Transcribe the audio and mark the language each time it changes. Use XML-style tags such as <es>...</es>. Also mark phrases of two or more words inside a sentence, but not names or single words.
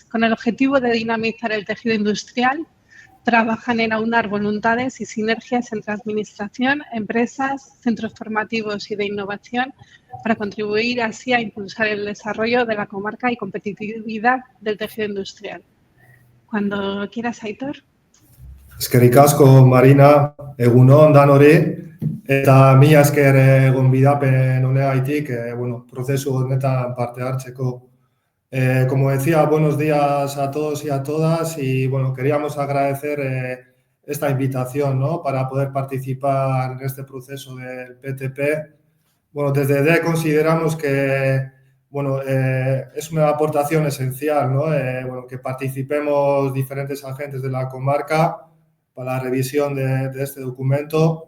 <es>Con el objetivo de dinamizar el tejido industrial, trabajan en aunar voluntades y sinergias entre administración, empresas, centros formativos y de innovación para contribuir así a impulsar el desarrollo de la comarca y competitividad del tejido industrial. Cuando quieras, Aitor.</es> <eu>Eskerrik asko, Marina, egun on danori, eta mila esker gonbidapen honegaitik, bueno, prozesu honetan parte hartzeko.</eu> <es>Como decía, buenos días a todos y a todas y bueno, queríamos agradecer esta invitación, ¿no?, para poder participar en este proceso del PTP. Bueno, desde DEC consideramos que es una aportación esencial, ¿no?, que participemos diferentes agentes de la comarca para la revisión de este documento.</es>